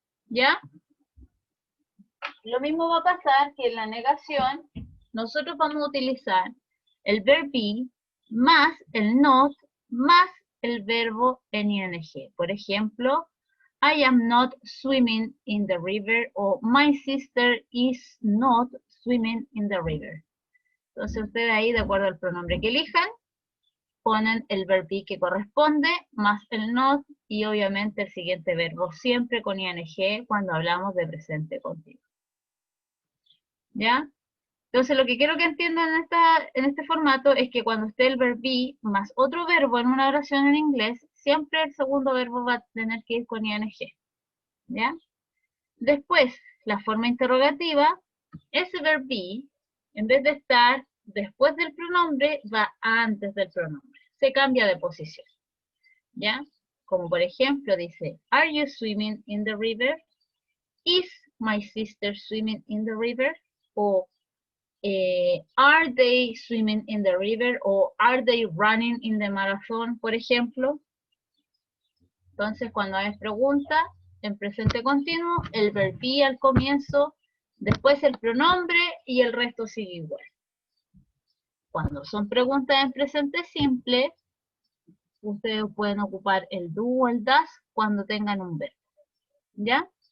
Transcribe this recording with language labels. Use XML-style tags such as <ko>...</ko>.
<es>¿Ya? Lo mismo va a pasar que en la negación nosotros vamos a utilizar el verb be más el not más el verbo en ing. Por ejemplo,</es> <en>I am not swimming in the river</en> <es>o</es> <en>my sister is not swimming in the river.</en> <es>Entonces ustedes ahí, de acuerdo al pronombre que elijan, ponen el verb be que corresponde, más el not, y obviamente el siguiente verbo, siempre con ing cuando hablamos de presente continuo. ¿Ya? Entonces lo que quiero que entiendan en este formato es que cuando esté el verb be más otro verbo en una oración en inglés, siempre el segundo verbo va a tener que ir con ing. ¿Ya? Después, la forma interrogativa, ese verb be, en vez de estar después del pronombre, va antes del pronombre. Se cambia de posición. ¿Ya? Como por ejemplo dice,</es> <en>Are you swimming in the river? Is my sister swimming in the river?</en> <es>O</es> <en>Are they swimming in the river?</en> <es>O</es> <en>Are they running in the marathon?</en> <es>Por ejemplo. Entonces, cuando hay pregunta, en presente continuo, el verb be al comienzo, después el pronombre y el resto sigue igual. Cuando son preguntas en presente simple, ustedes pueden ocupar el do o el does cuando tengan un verbo. ¿Ya?</es>